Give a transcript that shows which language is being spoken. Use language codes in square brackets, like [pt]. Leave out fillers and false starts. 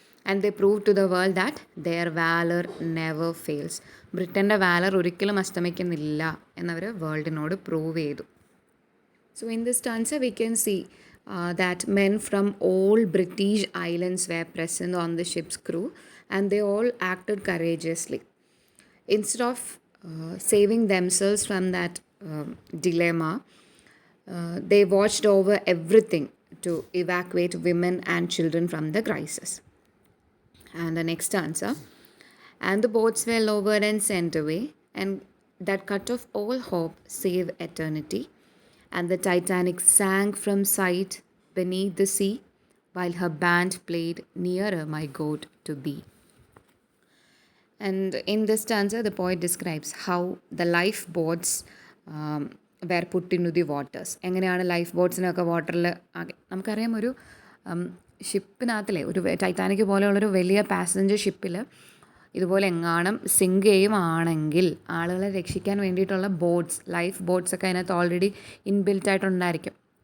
[en] And they prove to the world that their valour never fails. [ml] ബ്രിട്ടൻ്റെ വാലർ ഒരിക്കലും അസ്തമിക്കുന്നില്ല എന്നവർ വേൾഡിനോട് prove ചെയ്തു. [en] So in this stanza we can see that men from all British islands were present on the ship's crew and they all acted courageously. Instead of saving themselves from that dilemma, they watched over everything to evacuate women and children from the crisis. And the next stanza, and the boats were lowered and sent away, and that cut off all hope save eternity. And the Titanic sank from sight beneath the sea, while her band played nearer my God to be. And in this stanza, the poet describes how the lifeboats were put into the waters. [ml] എങ്ങനെയാണ് life ബോട്ട്സിനൊക്കെ വാട്ടറിൽ നമുക്കറിയാം, ഒരു ഷിപ്പിനകത്തിലെ ഒരു Titanic പോലെയുള്ളൊരു വലിയ passenger ഷിപ്പിൽ ഇതുപോലെ എങ്ങാനും zinc ചെയ്യുവാണെങ്കിൽ ആളുകളെ രക്ഷിക്കാൻ വേണ്ടിയിട്ടുള്ള ലൈഫ് ബോട്ട്സൊക്കെ അതിനകത്ത് ഓൾറെഡി ഇൻബിൽറ്റ് ആയിട്ടുണ്ടായിരിക്കും.